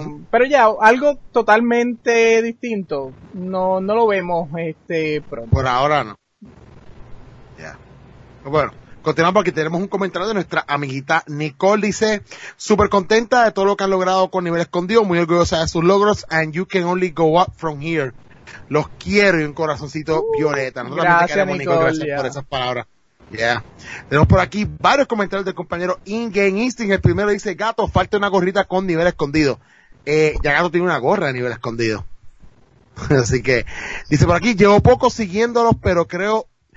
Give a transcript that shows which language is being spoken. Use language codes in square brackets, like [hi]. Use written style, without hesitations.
[es] Pero ya, algo totalmente distinto. No lo vemos pronto. Por ahora no. Ya. [en] Yeah. [es] Bueno. Continuamos porque tenemos un comentario de nuestra amiguita Nicole. Dice, súper contenta de todo lo que han logrado con Nivel Escondido. Muy orgullosa de sus logros. [en] And you can only go up from here. [es] Los quiero y un corazoncito violeta. Nosotros gracias, también te queremos, Nicole. Gracias por esas palabras. [en] Yeah. [es] Tenemos por aquí varios comentarios del compañero Ingen Instinct. El primero dice, Gato, falta una gorrita con Nivel Escondido. Ya Gato tiene una gorra de Nivel Escondido. Así que, dice por aquí, llevo poco siguiéndolos, pero creo...